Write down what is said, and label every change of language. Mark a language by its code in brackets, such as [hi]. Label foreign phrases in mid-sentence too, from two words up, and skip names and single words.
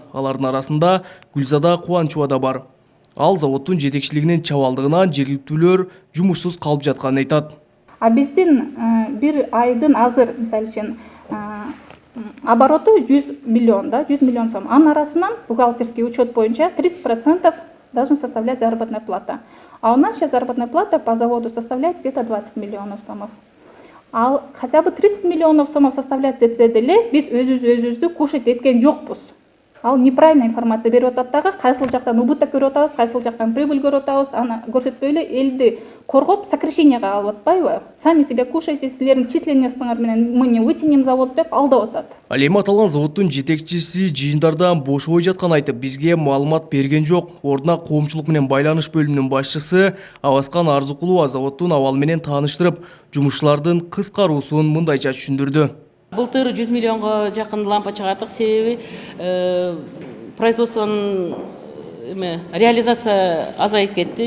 [ky] Алардын арасында Гүлзада Кубанычева да бар. Ал заводдун жетекчилигинин чабалдыгынан жергиликтүүлөр жумушсуз калып жатканын айтат. Биздин бир айдын азыр, мисалы үчүн, обороту 100 миллион сом. Анын арасынан [ru] бухгалтерский учет боюнча 30% должен составлять заработная плата. А у нас сейчас заработная плата по заводу составляет где-то 20 миллионов сомов. [ky] Ал [ru] хотя бы 30 миллионов сомов составлять [ky] десе деле биз өзүбүздү кушать эткен жокпуз. Ал [ru] неправильная информация [ky] берип атат дагы, кайсыл жактан убыток көрүп атабыз, кайсыл жактан прибыль көрүп атабыз, аны көрсөтпөй эле элди коргоп сокращенияга алып атпайбы? [ru] Сами себя кушайте, [ky] силердин численностуңар менен [ru] мы не вытянем завод [ky] деп алдап атат. Ал эми аталган заводдун жетекчиси жыйындардан бошобой жатканын айтып, бизге маалымат берген жок. Ордуна коомчулук менен байланыш бөлүмүнүн башчысы Аваскан Арзыкулова заводдун абалы менен тааныштырып, жумушчулардын кыскаруусун мындайча түшүндүрдү. Былтыр 100 миллионго жакын лампа чыгардык, себеби производствонун реализация азайып кетти.